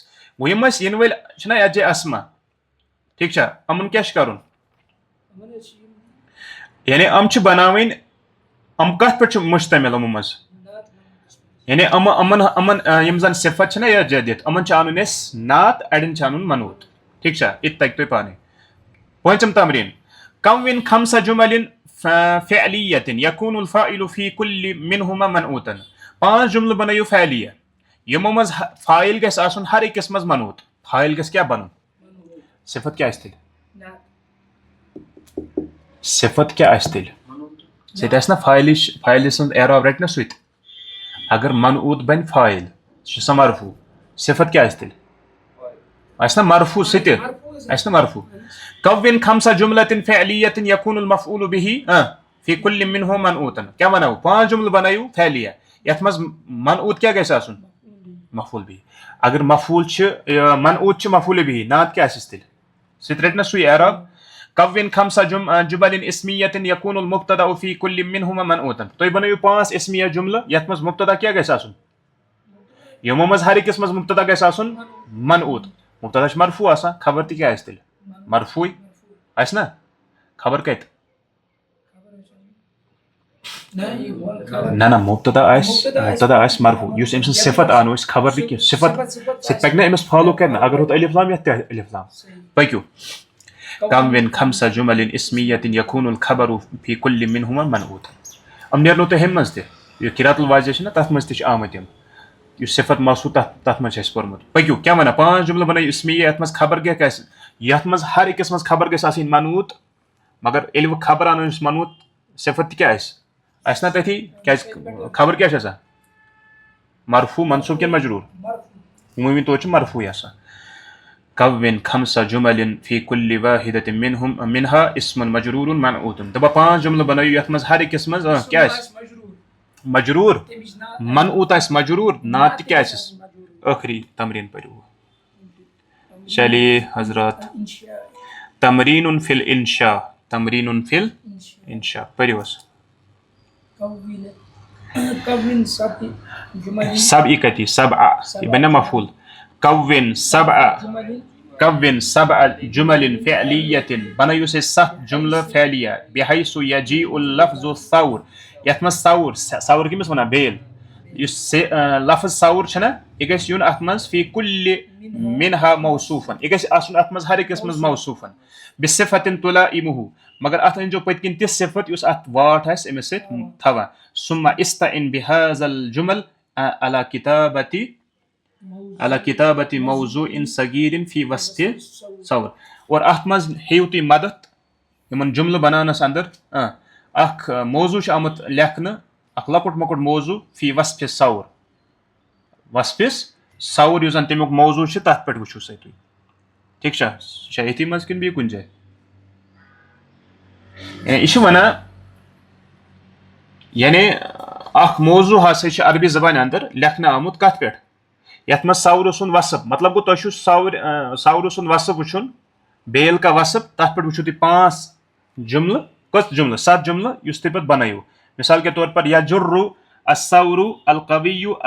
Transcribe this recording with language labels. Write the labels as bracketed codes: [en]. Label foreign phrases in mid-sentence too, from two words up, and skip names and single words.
[ks] گوٚو یِم ٲسۍ یِنہٕ وٲلۍ چھِنہ یتھ جایہِ اسما ٹھیٖک چھا یِمن کیٛاہ چھُ کرُن یعنی یِم چھِ بناوٕنۍ یِم کتھ پٮ۪ٹھ چھِ مشتمل یِمو منٛز یعنی یِمن یِم زن صفت چھِنہ یتھ جایہِ دِتھ یِمن چھِ انُن اسہِ نعت اڑٮ۪ن چھِ انُن منعوت. ٹھیٖک چھا یہِ تہِ تگہِ تۄہہِ پانے. [ar] پوٗنٛژِم تمریٖن کون خمس جمل فعلیة یکون الفاعل فی کل منہما منعوتا. [ks] 5 جملہٕ بنٲیِو فعلیہ یِمو منٛز فاعل گژھِ آسُن ہر أکِس منٛز منعوت. فاعل گژھِ کیٛاہ بنُن صفت کیٛاہ آسہِ تیٚلہِ صفت کیٛاہ آسہِ تیٚلہِ سُہ تہِ آسہِ نا فاعلہِ سُنٛد اعراب رٹہِ نا سُہ تہِ. اگر منعوت بنہِ فاعل سُہ چھُ سا مرفوع صفت کیٛاہ آسہِ تیٚلہِ آسہِ نا مرفوع سُہ تہِ آسہِ نا مرفوع. [ar] کون خمس جملة فعلیة یکون المفعول به فی کل منہما منعوتا. [ur] کیا بناؤ [ks] 5 جملہٕ بنٲیِو فعلیہ یتھ منٛز منعوت کیٛاہ گژھِ آسُن [ar] مفعول به. [ks] اگر مفعول چھِ منعوت چھِ [ar] مفعول به [ks] نعت کیٛاہ آسٮ۪س تیٚلہِ سُہ تہِ رٹہِ نا سُے اعراب. [ar] کون خمس جمل اسمیة یکون المبتدأ فی کل منہما منعوتا. [ks] تُہۍ بنٲیِو 5 اسمیہ جملہٕ یتھ منٛز مبتدا کیٛاہ گژھِ آسُن یِمو منٛز ہر أکِس منٛز مبتدا گژھِ آسُن منعوت. مبتدا چھُ مرفوع آسان خبر تہِ کیٛاہ آسہِ تیٚلہِ مرفوعے آسہِ نا خبر کتہِ نہ مبتدا آسہِ مرفوع یُس أمۍ سٕنٛز صفت آنو أسۍ خبر نہٕ کینٛہہ صفت سُہ تہِ پکہِ نا أمِس فالو کرِ نہٕ اگر ہُتھ الف لام یتھ تہِ الف لام. [ar] پٔکِو کون خمس جمل اسمیة یکون الخبر فی کل منہما منعوتا. [ks] یِم نیرنو تۄہہِ ہُمہِ منٛز تہِ یہِ قرات الواضح چھِ نا تتھ منٛز تہِ چھِ آمٕتۍ یِم یُس صفت موصوف تتھ منٛز چھِ اَسہِ پوٚرمُت. پٔکِو کیٛاہ ونان 5 جملہٕ بنٲیِو اسمیہ یتھ منٛز خبر کیٛاہ آسہِ یتھ منٛز ہر أکِس منٛز خبر گژھِ آسٕنۍ منعوت مگر ییٚلہِ وۄنۍ خبر انو أسۍ منعوت صفت تہِ کیٛاہ آسہِ نا تٔتھی کیٛازِ خبر کیٛاہ چھِ آسان مرفوع منصوب کِنہٕ مجروٗر عموٗمی طور چھُ مرفوعے آسان. [ar] کون خمس جمل فی کل واحدة منها اسم مجرور منعوت. [ks] دپان 5 جملہٕ بنٲیِو یتھ منٛز ہر أکِس منٛز کیٛاہ آسہِ مجروٗر منعوت آسہِ مجروٗر نعت تہِ کیٛاہ آسٮ۪س ٲخری تمریٖن پٔرِو. [ur] چلیے حضرات [ar] تمرین فی الانشاء تمرین فی الانشاء [ks] پٔرِو حظ. سبع کتی سبع یہ بنیا مفعول. [ar] کون سبع جمل فعلیة [ks] بنٲیِو سا 7 جملہٕ فعلیہ [ar] بحیث یجیء اللفظ الثور [ks] یتھ منٛز ثور کٔمِس ونان بیل یُس لفظ ثور چھُنہ یہِ گژھِ یُن اتھ منٛز [ar] فی کل منہا موصوفن [ks] یہِ گژھِ آسُن اتھ منٛز ہر أکِس منٛز موصوفن بصفت تلائمہ مگر اتھ أنزیو پٔتۍ کِنۍ تِژھ صفت یُس اتھ واٹھ آسہِ أمِس سۭتۍ تھاوان. [ar] ثم استعن بهذا الجمل على کتابة على كتابة موضوع صغير في وسط صور. [ks] اور اتھ مز ہیو تھی مدد یمن جملہ بنانس اندر اخ موضوع آمت لکھنہ اخ لکٹ مکٹ موضوع [ar] فی وصف صور وصف صور [ks] یس زن تمیک موضوع تر پہ وچھو سا تھی ٹھیک یہ یتھی مز کن بی کن جائے یہ ونان یعنی اخ موضوع ہسا عربی زبان اندر لکھنہ آمت کت پہ یت مز صور سن وصف مطلب گو تہ صور سن وصف وچھن بیل کا وصف تر پہ وچھو تھی 5 جملہ کس جملہ 7 جملہ اس تھی پہ بنائیو [ur] مثال کے طور پر [ar] یجر الثور القوی